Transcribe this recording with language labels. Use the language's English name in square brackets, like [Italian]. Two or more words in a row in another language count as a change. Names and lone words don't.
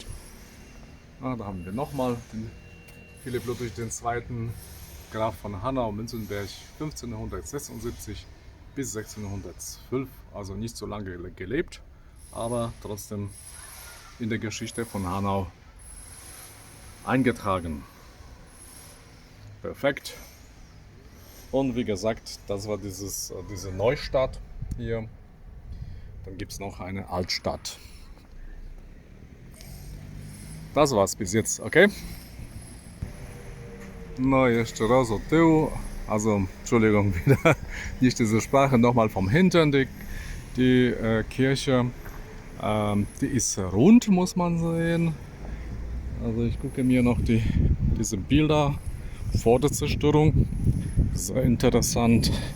[German] Da haben wir nochmal den Philipp Ludwig II., Graf von Hanau-Münzenberg, 1576 bis 1612, also nicht so lange gelebt, aber trotzdem in der Geschichte von Hanau eingetragen. Perfekt. Und wie gesagt, das war diese Neustadt hier. Dann gibt es noch eine Altstadt. Das war's bis jetzt, okay? [Polish] No, jeszcze raz od tyłu. [German] Also, Entschuldigung, wieder nicht diese Sprache. Nochmal vom Hintern die Kirche. Die ist rund, muss man sehen. Also ich gucke mir noch diese Bilder vor der Zerstörung. Sehr interessant.